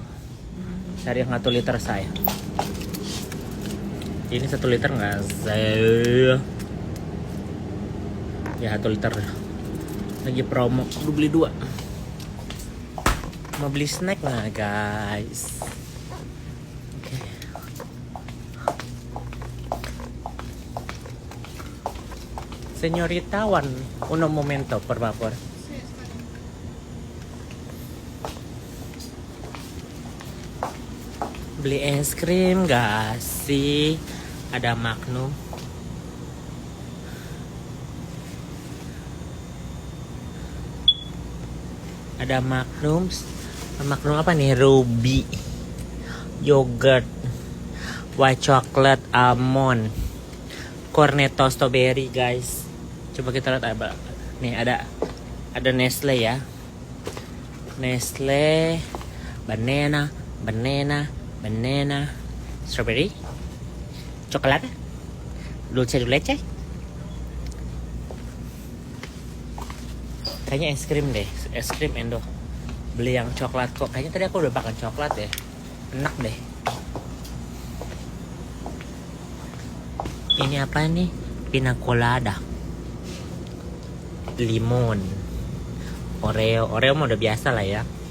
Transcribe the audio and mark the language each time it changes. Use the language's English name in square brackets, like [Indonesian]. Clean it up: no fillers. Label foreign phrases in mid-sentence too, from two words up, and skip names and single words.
[Indonesian] Cari yang 1 liter saya. Ini 1 liter nggak saya? Ya 1 liter. Lagi promo, aku beli 2. Mau beli snack nggak guys? Okay. [Spanish] Señorita, uno momento, por favor. [Indonesian] Beli es krim gak sih? Ada Magnum. Ada Magnum. Magnum apa nih? [English] Ruby, yogurt, white chocolate, almond, cornetto strawberry guys. [Indonesian] Coba kita lihat apa. Nih ada Nestle ya. Nestle banana, strawberry, coklat, [Spanish] dulce de leche. [Indonesian] Kayaknya es krim deh, es krim Endo. Beli yang coklat kok. Kayaknya tadi aku udah makan coklat deh. Enak deh. Ini apa nih? Pina colada, limon, Oreo mah udah biasa lah ya.